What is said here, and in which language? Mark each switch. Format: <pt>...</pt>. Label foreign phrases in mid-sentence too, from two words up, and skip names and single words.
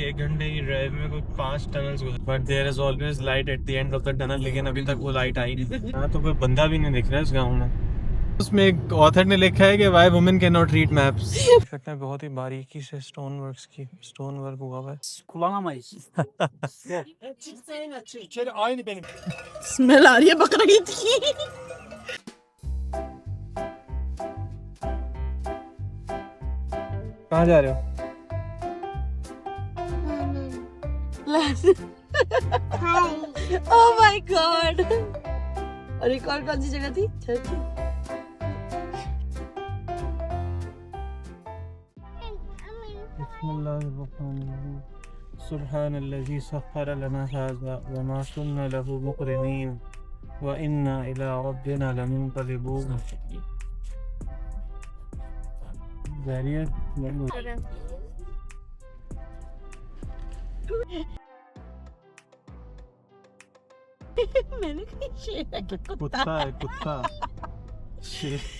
<hi>1 घंटे की ड्राइव में कोई 5 टनल्स गुजर,</hi> <en>But there is always light at the end of the tunnel.</en> <hi>लेकिन अभी तक वो लाइट आई नहीं। हाँ, तो कोई बंदा भी नहीं दिख रहा है इस गाँव में। उसमें एक ऑथर ने लिखा है कि</hi> <en>Why women cannot read maps.</en> <hi>सकते हैं बहुत ही बारीकी से</hi> <en>stone work</en> <hi>हुआ हुआ है।</hi> <tr>Kullanamayız. İçeri aynı benim.</tr> <hi>स्मेल आ रही है बकरा ईद की। कहाँ जा रहे हो?</hi> <en>Oh my God.</en> <hi>और एक और कौन सी जगह थी? चर्च।</hi> <ar>سبحان الذي سخر لنا هذا وما كنا له مقرنين وإنا إلى ربنا لمنقلبون.</ar> <hi>मैंने कहा शेर है कि कुत्ता है, कुत्ता शेर।</hi>